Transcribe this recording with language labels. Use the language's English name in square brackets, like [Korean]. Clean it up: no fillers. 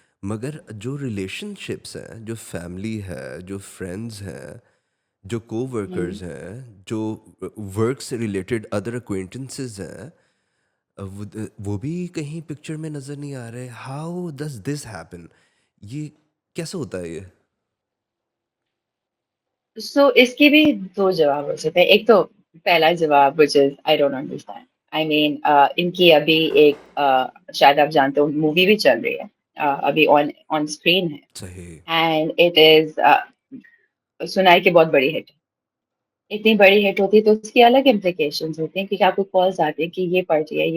[Urdu] مگر جو relation ships ہیں جو فیملی ہے جو فرینڈز ہیں جو کو ورکرز ہیں جو ورک سے ریلیٹڈ ادر اکوینٹنسز ہیں وہ بھی کہیں پکچر میں نظر نہیں آ رہے. How does this happen? یہ کیسے ہوتا ہے یہ؟ سو اس کے بھی دو جواب ہو سکتے ہیں. ایک تو پہلا جواب [English] which is I don't understand. I mean [Urdu] ان کی ابھی ایک شاید آپ جانتے ہو مووی بھی چل رہی ہے ابھی آن اسکرین ہے صحیح. [English] and it is [Urdu] سنا ہے کہ بہت بڑی ہٹ. اتنی بڑی ہٹ ہوتی ہے تو اس کی الگ امپلیکیشنز ہوتی ہیں کیونکہ آپ کو کالز آتی ہیں کہ یہ پارٹی ہے یہ